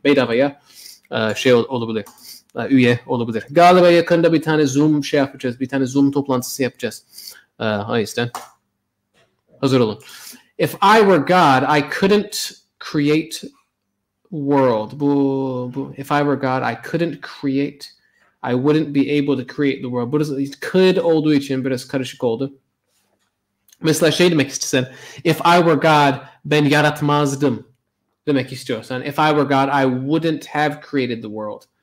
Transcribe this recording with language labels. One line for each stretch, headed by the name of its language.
Turkish: Bedavaya olabilir. Üye olabilir. Galiba yakında bir tane Zoom yapacağız. Bir tane Zoom toplantısı yapacağız. O yüzden hazır olun.
English: If I were God, I couldn't create world. If I were God, I couldn't create. I wouldn't be able to create the world.
Turkish: Burası could olduğu için biraz karışık oldu. Mesela demek istesen,
English: if I were God,
Turkish: ben yaratmazdım demek istiyorsan.
English: If I were God, I wouldn't have created the world.